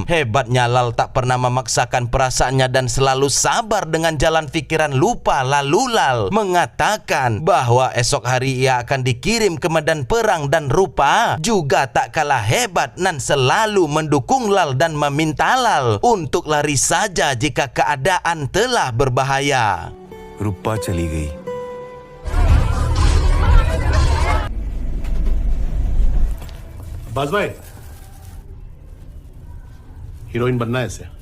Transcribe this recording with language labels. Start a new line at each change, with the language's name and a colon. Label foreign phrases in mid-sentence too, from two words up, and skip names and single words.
Indonesian: Hebatnya Lal tak pernah memaksakan perasaannya dan selalu sabar dengan jalan pikiran lupa. Lalu Lal mengatakan bahwa esok hari ia akan dikirim ke medan perang, dan rupa juga tak kalah hebat dan selalu mendukung Lal dan meminta Lal untuk lari saja jika keadaan telah berbahaya.
Hindi: रूपा चली गई। बाज भाई, हीरोइन बनना है इसे।